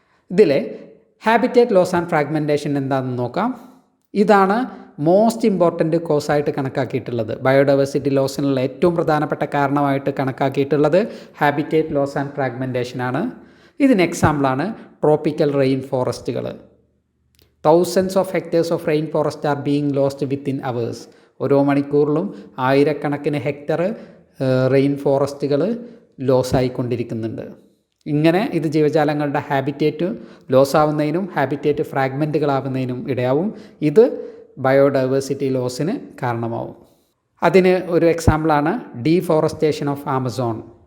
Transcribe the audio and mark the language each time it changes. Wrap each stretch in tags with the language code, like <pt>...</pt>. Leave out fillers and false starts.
<ml>ഇതിലെ habitat loss and fragmentation എന്താണെന്ന് നോക്കാം. ഇതാണ് മോസ്റ്റ് ഇമ്പോർട്ടൻ്റ് കോസായിട്ട് കണക്കാക്കിയിട്ടുള്ളത്. ബയോഡൈവേഴ്സിറ്റി ലോസിനുള്ള ഏറ്റവും പ്രധാനപ്പെട്ട കാരണമായിട്ട് കണക്കാക്കിയിട്ടുള്ളത് ഹാബിറ്റേറ്റ് ലോസ് ആൻഡ് ഫ്രാഗ്മെൻറ്റേഷനാണ്. ഇതിന് എക്സാമ്പിളാണ് tropical rain ഫോറസ്റ്റുകൾ.</ml> <en>Thousands of hectares of rainforest are being lost within hours.</en> <ml>ഓരോ മണിക്കൂറിലും ആയിരക്കണക്കിന് ഹെക്ടർ റെയിൻ ഫോറസ്റ്റുകൾ ലോസായിക്കൊണ്ടിരിക്കുന്നുണ്ട്. ഇങ്ങനെ ഇത് ജീവജാലങ്ങളുടെ ഹാബിറ്റേറ്റ് ലോസാവുന്നതിനും ഹാബിറ്റേറ്റ് ഫ്രാഗ്മെൻറ്റുകളാവുന്നതിനും ഇടയാവും. ഇത് ബയോഡൈവേഴ്സിറ്റി ലോസിന് കാരണമാവും. അതിന് ഒരു എക്സാമ്പിളാണ്</ml> <en>Deforestation of Amazon.</en>